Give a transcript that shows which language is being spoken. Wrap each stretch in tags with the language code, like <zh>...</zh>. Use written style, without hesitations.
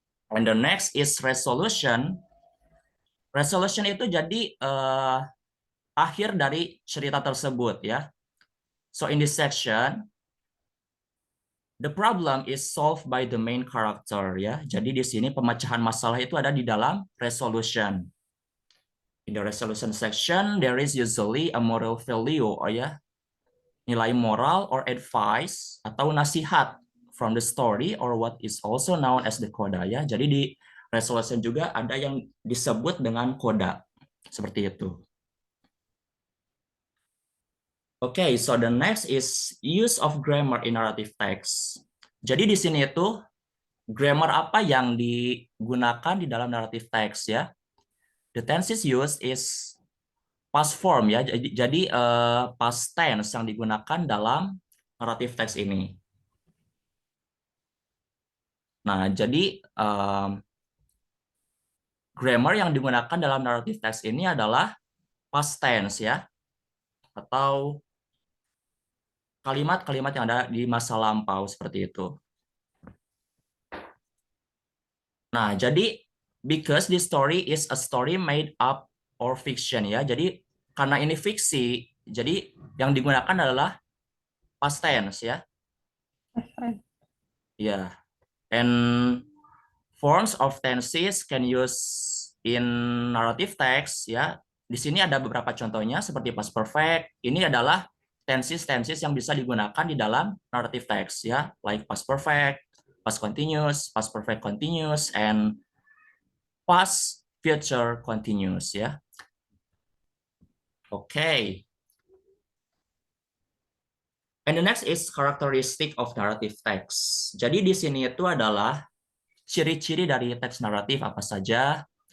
<en>And the next is resolution.</en> <id>Resolution itu jadi akhir dari cerita tersebut ya.</id> <en>So in this section, the problem is solved by the main character ya.</en> <id>Jadi di sini pemecahan masalah itu ada di dalam resolution.</id> <en>In the resolution section, there is usually a moral value ya,</en> <id>nilai moral</id> <en>or advice</en> <id>atau nasihat</id> <en>from the story or what is also known as the coda ya.</en> <id>Jadi di resolution juga ada yang disebut dengan coda. Seperti itu.</id> <en>Okay, so the next is use of grammar in narrative text.</en> <id>Jadi di sini itu grammar apa yang digunakan di dalam narrative text ya.</id> <en>The tenses used is past form ya.</en> <id>Jadi past tense yang digunakan dalam narrative text ini. Nah, jadi grammar yang digunakan dalam narrative text ini adalah past tense ya, atau kalimat-kalimat yang ada di masa lampau seperti itu. Nah, jadi</id> <en>because this story is a story made up or fiction ya.</en> <id>Jadi karena ini fiksi, jadi yang digunakan adalah past tense ya. Ya.</id> <en>And forms of tenses can use in narrative text ya.</en> <id>Di sini ada beberapa contohnya seperti past perfect. Ini adalah tenses yang bisa digunakan di dalam narrative text ya,</id> <en>like past perfect, past continuous, past perfect continuous, and past future continuous</en> <id>ya. Okay.</id> <en>And the next is characteristic of narrative text.</en> <id>Jadi di sini itu adalah ciri-ciri dari teks naratif apa saja.</id>